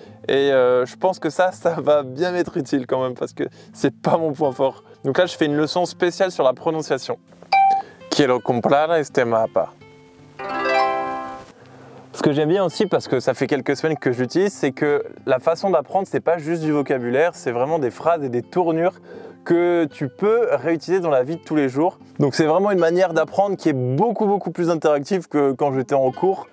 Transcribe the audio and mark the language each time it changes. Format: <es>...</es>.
<fr>Et je pense que ça va bien m'être utile quand même, parce que c'est pas mon point fort. Donc là, je fais une leçon spéciale sur la prononciation.</fr> <es>Quiero comprar este mapa.</es> <fr>Ce que j'aime bien aussi, parce que ça fait quelques semaines que je l'utilise, c'est que la façon d'apprendre, c'est pas juste du vocabulaire, c'est vraiment des phrases et des tournures que tu peux réutiliser dans la vie de tous les jours. Donc c'est vraiment une manière d'apprendre qui est beaucoup plus interactive que quand j'étais en cours.</fr>